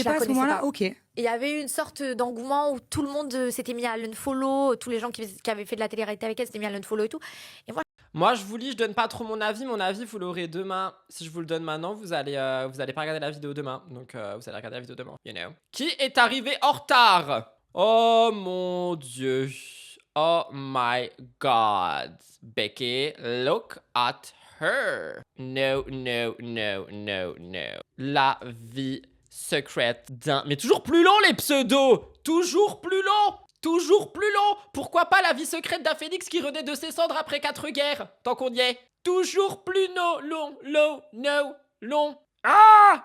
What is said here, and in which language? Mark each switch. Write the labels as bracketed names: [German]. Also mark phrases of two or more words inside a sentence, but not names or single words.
[French] je la pas à ce connaissais moment-là? pas. Ok. il y avait eu une sorte d'engouement où tout le monde s'était mis à l'unfollow, tous les gens qui avaient fait de la télé-réalité avec elle s'étaient mis à l'unfollow et tout. Moi, je vous lis, je donne pas trop mon avis. Mon avis, vous l'aurez demain. Si je vous le donne maintenant, vous allez pas regarder la vidéo demain. Donc, vous allez regarder la vidéo demain. [English] You know. [French] Qui est arrivé en retard? Oh mon Dieu. [English] Oh my God. Becky, look at her. No, no, no, no, no. [French] La vie secrète d'un... Mais toujours plus long, les pseudos. Toujours plus long. Toujours plus long. Pourquoi pas la vie secrète d'un phénix qui renaît de ses cendres après 4 guerres? Tant qu'on y est. Toujours plus long. Ah!